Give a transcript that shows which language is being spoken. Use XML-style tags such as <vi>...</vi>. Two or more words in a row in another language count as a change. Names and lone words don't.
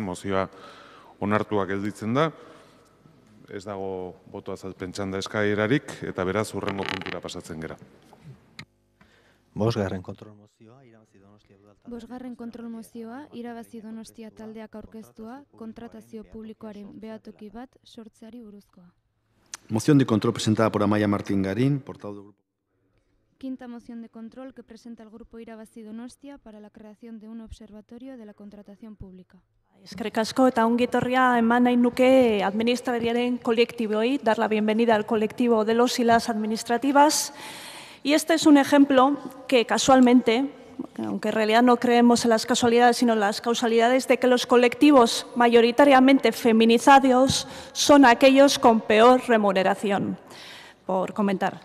<eu>mozioa onartuak gelditzen da, ez dago boto azalpen txanda eskaerarik, eta beraz, hurrengo puntura pasatzen gera. 5. kontrol mozioa, irabazi Donostia udaltaldea. 5. kontrol mozioa, irabazi Donostia taldeak aurkeztua, kontratazio publikoaren behatoki bat sortzeari buruzkoa.</eu> <es>Moción de control presentada por Amaia Martín Garín, portavoz del grupo. 5ª moción de control que presenta el Grupo Irabazi Donostia para la creación de un observatorio de la contratación pública.</es> <eu>Eskerrik asko eta ongi etorria eman nahi nuke administrariaren kolektiboi,</eu> <es>dar la bienvenida al colectivo de los y las administrativas. Y este es un ejemplo que casualmente, aunque en realidad no creemos en las casualidades, sino en las causalidades, de que los colectivos mayoritariamente feminizados son aquellos con peor remuneración, por comentar.</es>